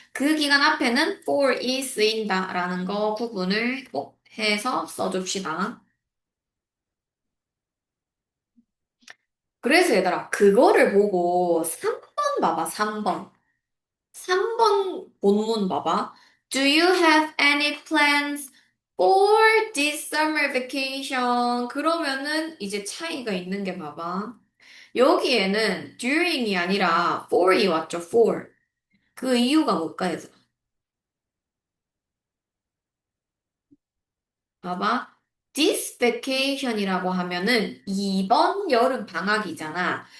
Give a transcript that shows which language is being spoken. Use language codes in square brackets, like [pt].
[ko] 그 기간 앞에는 for이 쓰인다라는 거 구분을 꼭 해서 써줍시다. 그래서 얘들아, 그거를 보고 3번 봐봐, 3번. 3번 본문 봐봐. [en] Do you have any plans for this summer vacation? [ko] 그러면은 이제 차이가 있는 게 봐봐. 여기에는 during이 아니라 for이 왔죠, for. 그 이유가 뭘까, 얘들아? 봐봐. This vacation이라고 하면은 이번 여름 방학이잖아.